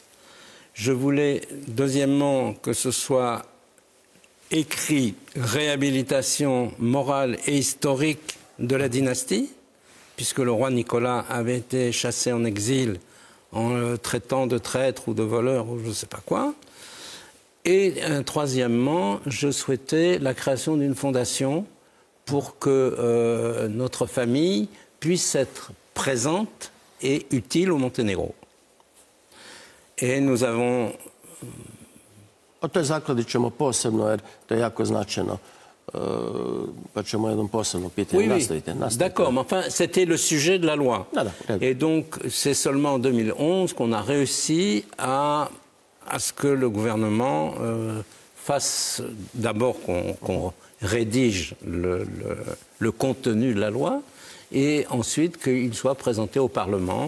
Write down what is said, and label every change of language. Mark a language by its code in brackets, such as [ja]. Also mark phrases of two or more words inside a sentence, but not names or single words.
[fr] Je voulais, deuxièmement, que ce soit écrit réhabilitation morale et historique de la dynastie, puisque le roi Nicolas avait été chassé en exil en le traitant de traître ou de voleur ou je ne sais pas quoi. Et troisièmement, je souhaitais la création d'une fondation pour que notre famille puisse être présente et utile au Monténégro. Et nous avons... [hr] O toj zakladi ćemo posebno, jer to je jako značajno. Pa ćemo jednom posebno pitanje nastaviti. [fr] D'accord, mais enfin, c'était le sujet de la loi. Et donc, c'est seulement en 2011 qu'on a réussi à ce que le gouvernement fasse d'abord qu'on rédige le contenu de la loi et ensuite qu'il soit présenté au Parlement.